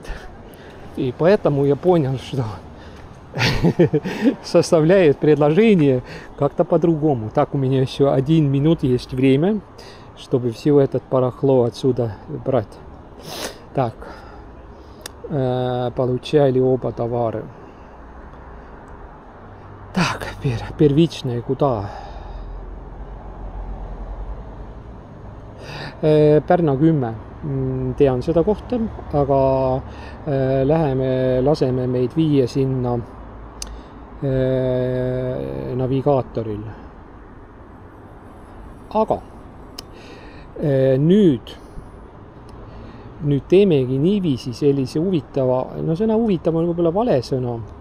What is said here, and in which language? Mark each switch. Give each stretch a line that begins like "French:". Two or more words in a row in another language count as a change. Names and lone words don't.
Russian: И поэтому я понял, что составляет предложение как-то по-другому. Так, у меня еще 1 минут есть время, чтобы все этот барахло отсюда брать. Так, получали оба товары. Так, первичное куда?
Estonian: Pärna 10. Tean seda kohta, aga läheme, laseme meid viia sinna navigaatoril. Aga nüüd teemegi niiviisi sellise huvitava, no sõna huvitav on võib-olla vale sõna,